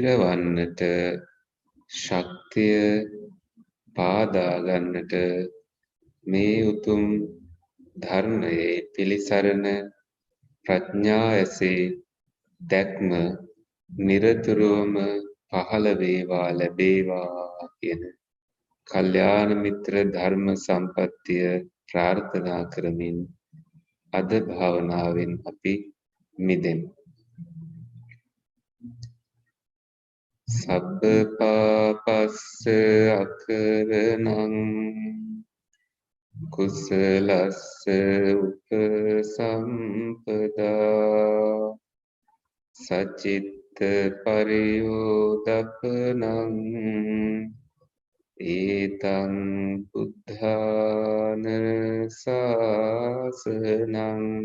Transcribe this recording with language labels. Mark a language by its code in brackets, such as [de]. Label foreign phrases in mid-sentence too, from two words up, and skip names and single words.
[si] වන්නට ශක්තිය පාදා ගන්නට මේ උතුම් ධර්මයේ පිළිසරණ ප්‍රඥා ඇසේ දැක්ම නිරතුරුවම පහළ වේවා ලැබේවා කියන කල්යාණ මිත්‍ර ධර්ම සම්පත්තිය ප්‍රාර්ථනා කරමින් අද භාවනාවෙන් අපි මිදෙමු. [pi] සබ්බ පාපස්ස අකරණං කුසලස්ස උපසම්පදා සචිත්ත පරියෝදපනං ඒතං බුද්ධාන ශාසනං